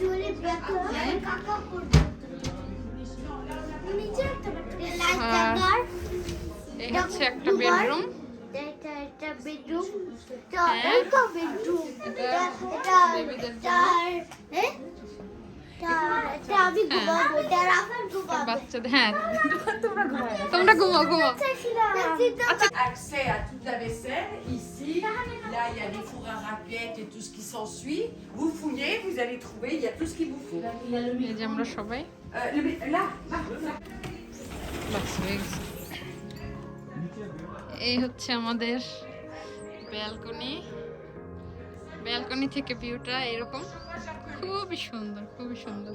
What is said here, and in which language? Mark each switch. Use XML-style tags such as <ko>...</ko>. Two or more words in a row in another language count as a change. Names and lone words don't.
<bn>এই হচ্ছে একটা বেডরুম। বাচ্চাদের, হ্যাঁ, তোমরা ঘুমাও ঘুমাও।</bn> <fr>accès à toute la vaisselle, ici. Là, il y a des fours à raclette et tout ce qui s'ensuit. Vous fouillez, vous allez trouver, il y a tout ce qu'il vous faut.</fr> <bn>এই যে আমরা সবাই Là, বাস হয়ে গেছে। এই হচ্ছে আমাদের ব্যালকনি। ব্যালকনি থেকে ভিউটা এরকম, খুবই সুন্দর, খুবই সুন্দর।</bn>